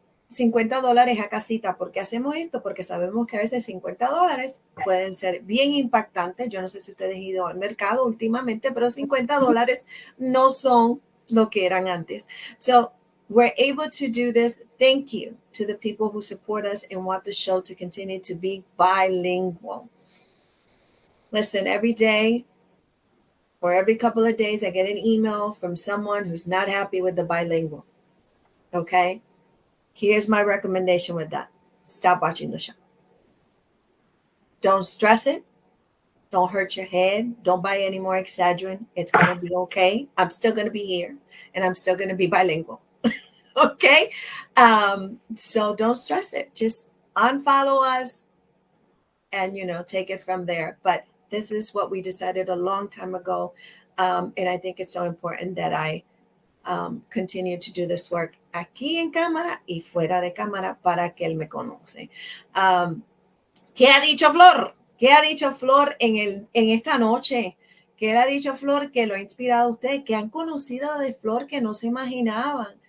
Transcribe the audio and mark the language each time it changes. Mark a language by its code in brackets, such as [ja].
[es] $50 a casita. ¿Por qué hacemos esto? Porque sabemos que a veces $50 pueden ser bien impactantes. Yo no sé si ustedes han ido al mercado últimamente, pero $50 no son lo que eran antes. [en] So we're able to do this. Thank you to the people who support us and want the show to continue to be bilingual. Listen, every day or every couple of days, I get an email from someone who's not happy with the bilingual. Okay? Here's my recommendation with that. Stop watching the show. Don't stress it. Don't hurt your head. Don't buy any more Excedrin. It's going to be okay. I'm still going to be here and I'm still going to be bilingual. Okay? So don't stress it. Just unfollow us and, take it from there. But this is what we decided a long time ago. And I think it's so important that I continue to do this work [es] aquí en cámara y fuera de cámara para que él me conoce. ¿Qué ha dicho Flor? ¿Qué ha dicho Flor en esta noche? ¿Qué le ha dicho Flor que lo ha inspirado a ustedes? ¿Qué han conocido de Flor que no se imaginaban?